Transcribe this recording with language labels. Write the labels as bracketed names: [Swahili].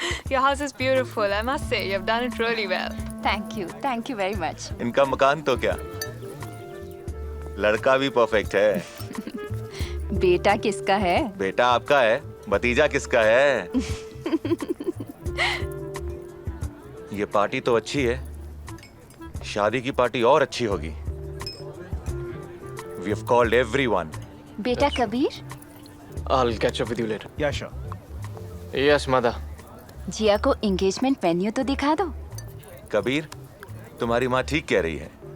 [English] Your house is beautiful. I must say, you've done it really well. Thank you very much. [Hindi] इनका मकान तो क्या, लड़का भी परफेक्ट है। बेटा किसका है? बेटा आपका है, भतीजा किसका है? ये पार्टी तो अच्छी है, शादी की पार्टी और अच्छी होगी। [English] We have called everyone. [Hindi] बेटा Kabir, [English] I'll catch up with you later. Yeah sure. Yes, mother. [Hindi] जिया को एंगेजमेंट वेन्यू तो दिखा दो। कबीर, तुम्हारी माँ ठीक कह रही है।